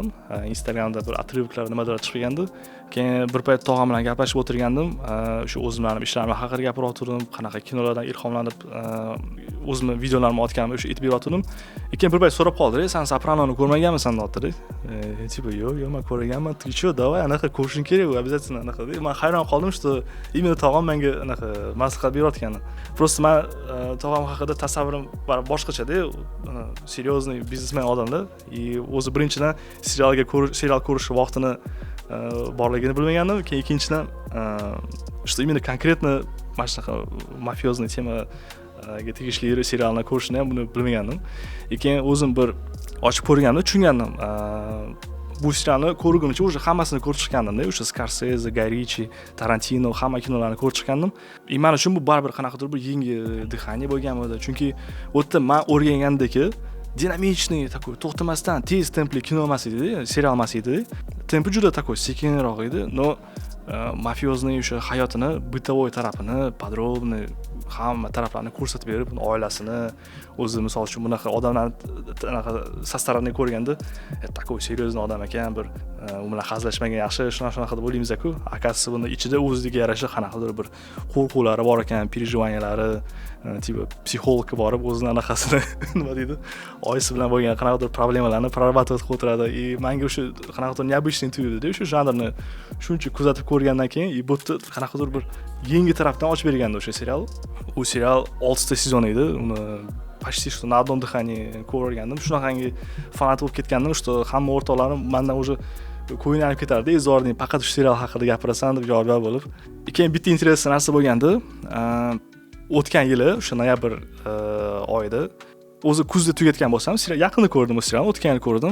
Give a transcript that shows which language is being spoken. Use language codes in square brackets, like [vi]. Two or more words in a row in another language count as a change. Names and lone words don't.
[uz] Instagramda bir atributlar nimadir chiqgandi. Keyin bir payt tog'am bilan gaplashib o'tirgandim. Shu o'zimning ishlarim haqida gapirib o'tirdim, qanaqa kinolardan ilhomlanib o'zimning videolarimni otganimni o'sha aytib berdim. Keyin bir payt so'rab qoldi, "Sen Sopranoni ko'rmaganmisan?" deb. Tipo, yo'q, men ko'rganman. [ru] "Ты что, давай, [uz] anaqa ko'rishing kerak, обязательно anaqa." Men hayron qoldim, [ru] что именно [uz] tog'am menga anaqa maslahat berayotgani. Просто men tog'am haqida tasavvurim boshqacha-da, seriozniy biznesmen odamda. O'zi birinchidan serial ko'rish vaqtini borligini bilmagandim. Keyin ikkinchidan [ru] что именно конкретно [uz] mana shunaqa mafiozniy tema tegishli serialni ko'rishni ham buni bilmagandim. Keyin o'zim bir ochib ko'rganimda tushungandim. Bu serialni ko'rgunimcha o'sha hammasini ko'rib chiqqandim-da, o'sha Scorsese, Guy Ritchie, Tarantino hamma kinolarni ko'rib chiqqandim. Men uchun bu baribir qanaqadir bir yangi dihaniya bo'lgan edi. Chunki u yerda men o'rgangandagi dinamichniy, такой to'xtamasdan tez templi kino emas edi, serial emas edi. Tempi juda такой sekinroq edi, но mafiyozning o'sha hayotini, bытовой tarafini, подробный hamma taraflarni ko'rsatib berib, oilasini, o'zi misol uchun bunaqa odamlarni [ru] со стороны [uz] ko'rganda, [ru] такой серьезный [uz] odam ekan, bir u bilan hazillashmagan yaxshi, shunaqa deb o'ylaymiz-ku. Akasi buni ichida o'ziga yarasha qanaqadir bir qo'rquvlari bor ekan, переживаниялari, tipo psixologga borib o'zining anaqasini nima deydi, oilasi bilan bo'lgan qanaqadir problemalarni prorабатывать qilib o'tiradi. Menga o'sha qanaqadir необычный tuyuldi, o'sha janrni shuncha kuzatib ko'rgandan keyin, bu yerda qanaqadir bir yangi tarafdan ochib bergandi o'sha serial. U serial 6 ta sezon edi. Uni [ru] почти что на одном дыхании [uz] ko'rgandim. Shunaqangi fanat bo'lib ketgandim, что hamma o'rtoqlarim mendan уже ko'yinlanib ketardi. Izorning faqat shu serial haqida gapirasan deb javob bo'lib. Keyin bitta интересный narsa bo'lgandi. O'tgan yili o'sha noyabr oyida o'zi kuzda tugatgan bo'lsam, yaqinda ko'rdim bu serialni, o'tgan yil ko'rdim.